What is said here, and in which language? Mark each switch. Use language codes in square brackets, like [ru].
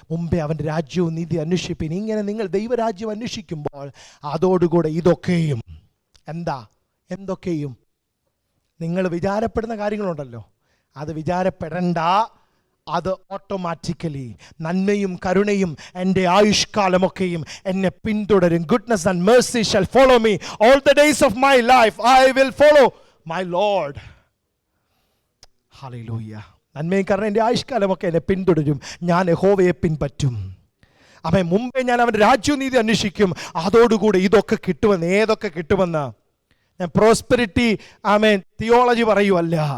[ml] മുമ്പേ അവൻ്റെ രാജ്യവും നീതി അന്വേഷിപ്പിൻ. ഇങ്ങനെ നിങ്ങൾ ദൈവരാജ്യം അന്വേഷിക്കുമ്പോൾ അതോടുകൂടെ ഇതൊക്കെയും, എന്തൊക്കെയും നിങ്ങൾ വിചാരപ്പെടുന്ന കാര്യങ്ങളുണ്ടല്ലോ, അത് വിചാരപ്പെടണ്ട, അത് ഓട്ടോമാറ്റിക്കലി നന്മയും കരുണയും എൻ്റെ ആയുഷ്കാലമൊക്കെയും എന്നെ പിന്തുടരും. [en] Goodness and mercy shall follow me all the days of my life. I will follow my Lord. ഹല്ലേലൂയ. [ml] നന്മയും കരുണയും എൻ്റെ ആയുഷ്കാലമൊക്കെ എന്നെ പിന്തുടരും. ഞാൻ യഹോവയെ പിൻപറ്റും. അവൻ മുമ്പേ ഞാൻ അവൻ്റെ രാജ്യനീതി അന്വേഷിക്കും, അതോടുകൂടി ഇതൊക്കെ കിട്ടുമെന്ന്. ഏതൊക്കെ കിട്ടുമെന്ന് ഞാൻ പ്രോസ്പെരിറ്റി തിയോളജി പറയുമല്ല.